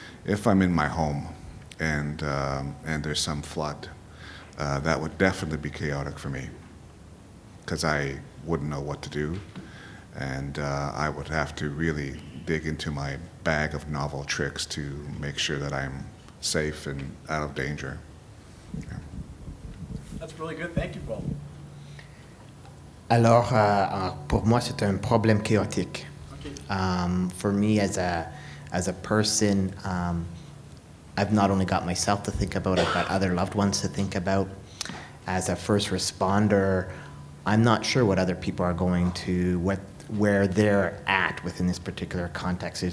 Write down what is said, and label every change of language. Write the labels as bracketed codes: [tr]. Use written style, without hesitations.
[en] If I'm in my home and there's some flood, that would definitely be chaotic for me, because I wouldn't know what to do, and I would have to really dig into my bag of novel tricks to make sure that I'm safe and out of danger. Yeah. That's really good. Thank you, Paul. [fr] Alors, pour moi, c'est un problème chaotique. [en] Okay. For me, as a person, I've not only got myself to think about, I've got other loved ones to think about. As a first responder, I'm not sure what other people are going to, where they're at within this particular context.